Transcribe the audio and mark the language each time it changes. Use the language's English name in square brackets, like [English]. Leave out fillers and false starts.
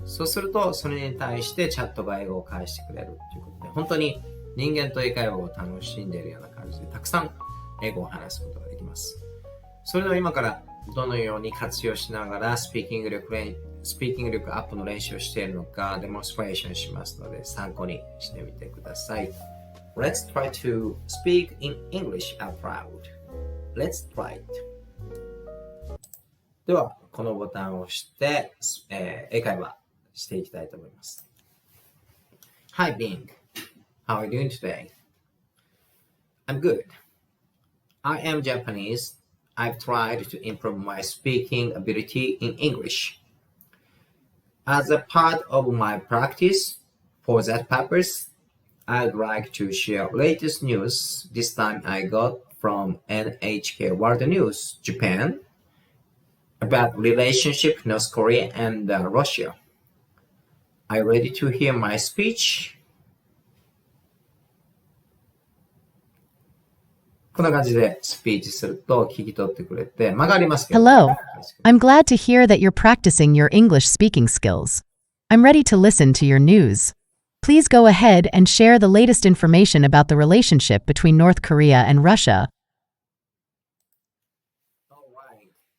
[Japanese] そうすると、それに対してチャットが英語を返してくれるということで、本当に人間と英会話を楽しんでいるような感じで、たくさん英語を話すことができます。それでは今からどのように活用しながらスピーキングスピーキング力アップの練習をしているのかデモンストレーションしますので参考にしてみてください。 [English] Let's try to speak in English out loud. Let's try it. [Japanese] では、このボタンを押して、英会話していきたいと思います。 [English] Hi, Bing. How are you doing today? I'm good. I am Japanese. I've tried to improve my speaking ability in English. As a part of my practice, for that purpose, I'd like to share latest news. This time I got from NHK World News, Japan, about relationship North Korea and Russia. Are you ready to hear my speech? [Japanese] こんな感じでスピーチすると聞き取ってくれて間がありますけど。 [English] Hello. I'm glad to hear that you're practicing your English speaking skills. I'm ready to listen to your news. Please go ahead and share the latest information about the relationship between North Korea and Russia. All right.